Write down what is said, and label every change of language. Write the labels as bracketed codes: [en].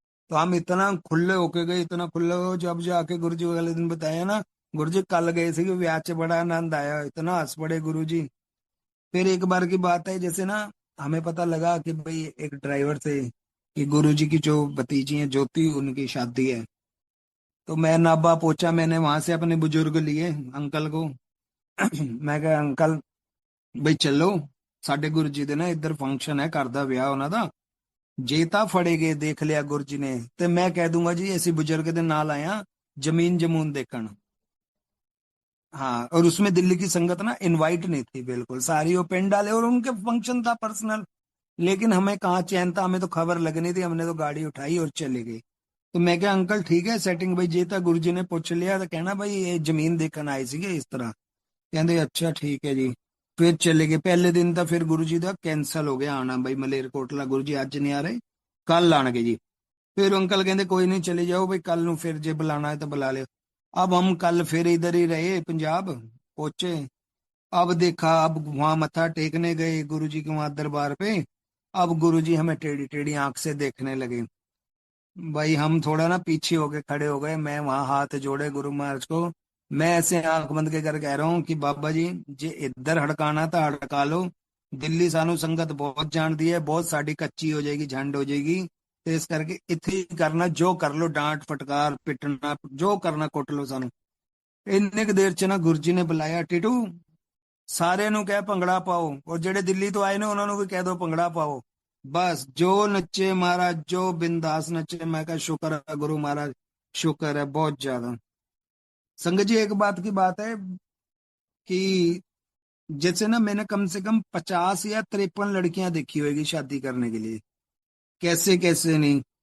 [hi] तो हम इतना खुले होके गए, इतना खुले हो, जब जाके गुरु जी अगले दिन बताया ना, गुरु जी कल गए थे कि ब्याह से बड़ा आनंद आया, इतना हंस पड़े गुरु जी। फिर एक बार की बात है, जैसे ना हमें पता लगा कि भाई एक ड्राइवर थे कि गुरु जी की जो भतीजी है ज्योति, उनकी शादी है। तो मैं नाभा पहुंचा, मैंने वहां से अपने बुजुर्ग लिए अंकल को। मैं कहा अंकल [pa] ਬਈ ਚੱਲੋ, ਸਾਡੇ ਗੁਰੂ ਜੀ ਦੇ ਨਾ ਇੱਧਰ ਫੰਕਸ਼ਨ ਹੈ, ਘਰ ਦਾ ਵਿਆਹ ਉਹਨਾਂ ਦਾ। ਜੇ ਤਾਂ ਫੜੇ ਗਏ ਦੇਖ ਲਿਆ ਗੁਰੂ ਜੀ ਨੇ, ਤੇ ਮੈਂ ਕਹਿ ਦੂੰਗਾ ਜੀ ਅਸੀਂ बुजुर्ग ਦੇ ਨਾਲ [hi] आए हैं जमीन जमून देखण। हाँ, और उसमें दिल्ली की संगत ना इनवाइट नहीं थी बिल्कुल, सारी वो पिंड डाले और उनके फंक्शन था पर्सनल। लेकिन हमें कहाँ चैन था, हमें तो खबर लगनी थी, हमने तो गाड़ी उठाई और चले गए। तो मैं क्या अंकल ठीक है सेटिंग, भाई जे ਤਾਂ गुरु जी ने पूछ लिया तो कहना भाई ये जमीन देखਣ [pa] ਆਏ ਸੀਗੇ [hi] इस तरह। [pa] ਕਹਿੰਦੇ ਅੱਛਾ ਠੀਕ ਹੈ ਜੀ। ਫਿਰ ਚਲੇ ਗਏ। ਪਹਿਲੇ ਦਿਨ ਤਾਂ ਫਿਰ ਗੁਰੂ ਜੀ ਦਾ ਕੈਨਸਲ ਹੋ ਗਿਆ ਆਣਾ, ਬਈ ਮਲੇਰਕੋਟਲਾ ਗੁਰੂ ਜੀ ਅੱਜ ਨਹੀਂ ਆ ਰਹੇ, ਕੱਲ ਆਣਗੇ ਜੀ। [hi] फिर अंकल कहते कोई नहीं चले जाओ भाई, कल नु फिर जे बुलाना है तो बुला लियो। अब हम कल फिर इधर ही रहे, पंजाब पहुंचे। अब देखा, अब वहां मत्था टेकने गए गुरु जी के वहां दरबार पे। अब गुरु जी हमें टेढ़ी टेढ़ी आंख से देखने लगे। भाई हम थोड़ा ना पीछे होके खड़े हो गए, मैं वहां हाथ जोड़े गुरु महाराज को। मैं ऐसे आंख बंद के कर कह रहा हूँ कि बाबा जी, जे इधर हड़काना था हड़का लो। दिल्ली सानू संगत बहुत जानती है, बहुत साड़ी कच्ची हो जाएगी, झंड हो जाएगी। तो इस करके इथे ही करना, जो कर लो डांट फटकार पिटना जो करना कुट लो सानू। [pa] ਇੰਨੇ ਕੁ ਦੇਰ ਚ ਨਾ ਗੁਰੂ ਜੀ ਨੇ ਬੁਲਾਇਆ, ਟਿਟੂ ਸਾਰਿਆਂ ਨੂੰ ਕਹਿ ਭੰਗੜਾ ਪਾਓ, ਔਰ ਜਿਹੜੇ ਦਿੱਲੀ ਤੋਂ ਆਏ ਨੇ ਉਹਨਾਂ ਨੂੰ ਵੀ ਕਹਿ ਦਿਓ ਭੰਗੜਾ ਪਾਓ। [hi] बस जो नच्चे महाराज, जो बिंदास नच्चे। मैं कहा शुक्र है गुरु महाराज, शुक्र है बहुत ज्यादा। संगत जी एक बात की बात है कि जैसे ना मैंने कम से कम 50 या 53 लड़कियां देखी होगी शादी करने के लिए, कैसे कैसे नहीं।